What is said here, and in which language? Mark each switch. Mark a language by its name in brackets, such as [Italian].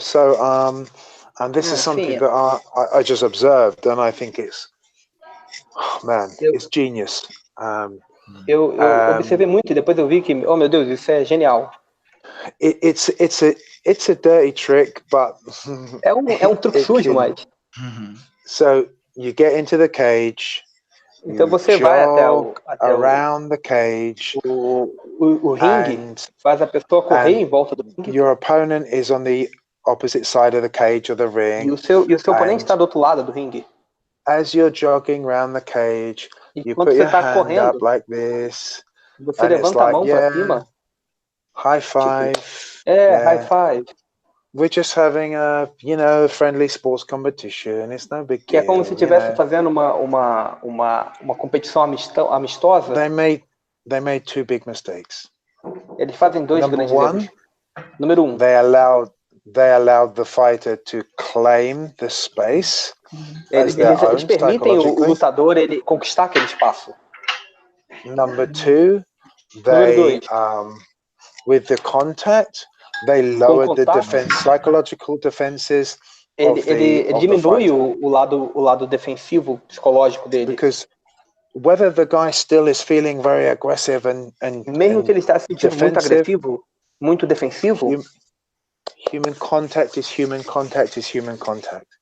[English] So, and this is something that I just observed, and I think it's, it's genius. [Portuguese] Eu observei muito e depois eu vi que, oh meu Deus, isso é genial. [English] It's a dirty trick, but [Portuguese] é um truque sujo, mas. [English] So you get into the cage. [Portuguese] Então você vai até [English] around the cage. [Portuguese] O ringue, faz a pessoa correr em volta do ringue. [English] Your opponent is on the opposite side of the cage or the ring. [Portuguese] E o seu oponente está do outro lado do ringue. [English] As you're jogging around the cage, you put your hand up like this. [Portuguese] Você levanta a mão para cima. [English] High five. High five. We're just having a, friendly sports competition. It's no big deal. [Portuguese] Que é como se estivesse fazendo uma competição amistosa. [English] They made two big mistakes. [Portuguese] Eles fazem dois grandes erros. Número 1. [English] They allowed the fighter to claim the space. [Portuguese] Eles permitem o lutador ele conquistar aquele espaço. [English] Number 2, they with the contact, they lowered the psychological defenses. [Portuguese] Ele diminui o lado defensivo psicológico dele. [English] Because whether the guy still is feeling very aggressive and [Portuguese] mesmo que ele está se sentindo muito agressivo, muito defensivo, [English] human contact is human contact is human contact.